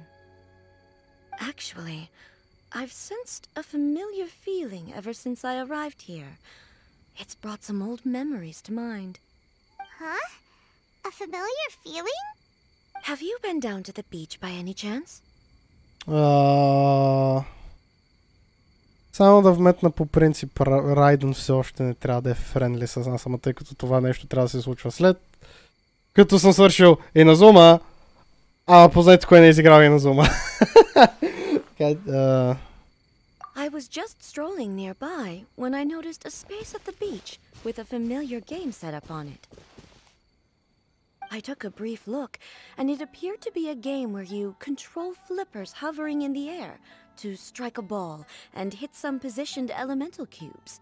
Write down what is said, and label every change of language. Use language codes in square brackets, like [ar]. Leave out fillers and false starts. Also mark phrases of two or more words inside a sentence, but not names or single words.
[en] Actually, I've sensed a familiar feeling ever since I arrived here. It's brought some old memories to mind. Huh? A familiar feeling? Have you been down to the beach by any chance? [bg] Само да вметна по принцип, Райден все още не трябва да е френдли с нас, ама тъй като това нещо трябва да се случва след като съм свършил Иназума, познайте кой не е изиграл Иназума. [en] I was just strolling nearby when I noticed a space at the beach with a familiar game set up on it. I took a brief look, and it appeared to be a game where you control flippers hovering in the air to strike a ball and hit some positioned elemental cubes.